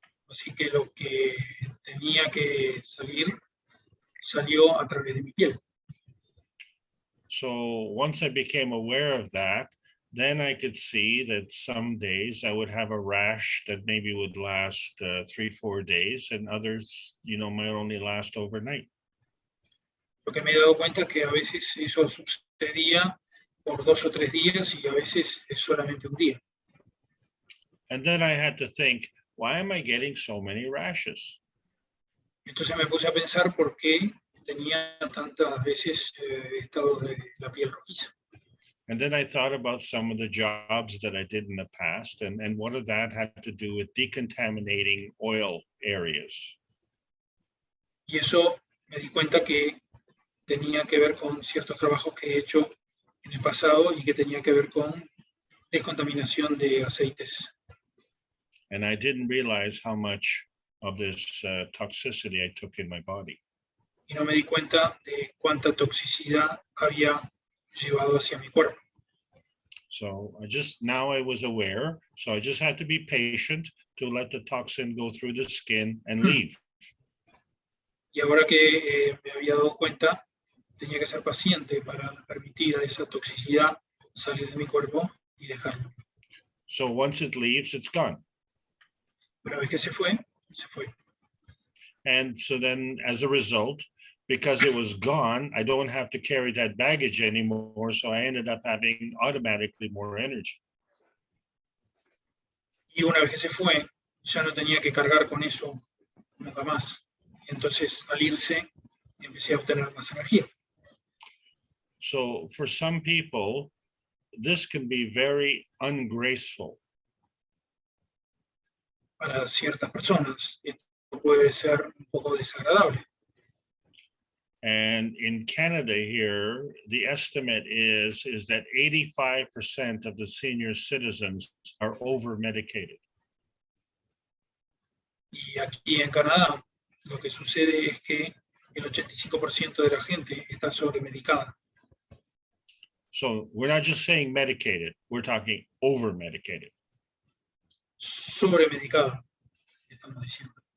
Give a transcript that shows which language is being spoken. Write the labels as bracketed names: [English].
[Spanish] Así que lo que tenía que salir, salió a través de mi piel. [English] So once I became aware of that, then I could see that some days I would have a rash that maybe would last 3-4 days, and others, might only last overnight. [Spanish] Lo que me he dado cuenta es que a veces eso sucedía por 2 o 3 días y a veces es solamente un día. [English] And then I had to think, why am I getting so many rashes? [Spanish] Entonces me puse a pensar por qué tenía tantas veces estado de la piel rojiza. [English] And then I thought about some of the jobs that I did in the past, and what of that had to do with decontaminating oil areas. [Spanish] Y eso me di cuenta que tenía que ver con ciertos trabajos que he hecho en el pasado y que tenía que ver con descontaminación de aceites. [English] And I didn't realize how much of this toxicity I took in my body. [Spanish] Y no me di cuenta de cuánta toxicidad había llevado hacia mi cuerpo. [English] So now I was aware, so I just had to be patient to let the toxin go through the skin and leave. [Spanish] Y ahora que me había dado cuenta, tenía que ser paciente para permitir a esa toxicidad salir de mi cuerpo y dejarlo. [English] So once it leaves, it's gone. [Spanish] Una vez que se fue, se fue. [English] And so then as a result, because it was gone, I don't have to carry that baggage anymore. So I ended up having automatically more energy. [Spanish] Y una vez que se fue, ya no tenía que cargar con eso nunca más. Entonces, al irse, empecé a obtener más energía. [English] So for some people, this can be very ungraceful. [Spanish] Para ciertas personas, esto puede ser un poco desagradable. [English] And in Canada here, the estimate is that 85% of the senior citizens are over-medicated. [Spanish] Y aquí en Canadá, lo que sucede es que el 85% de la gente está sobremedicada. [English] So we're not just saying medicated, we're talking over-medicated. [Spanish] Sobremedicada, estamos diciendo.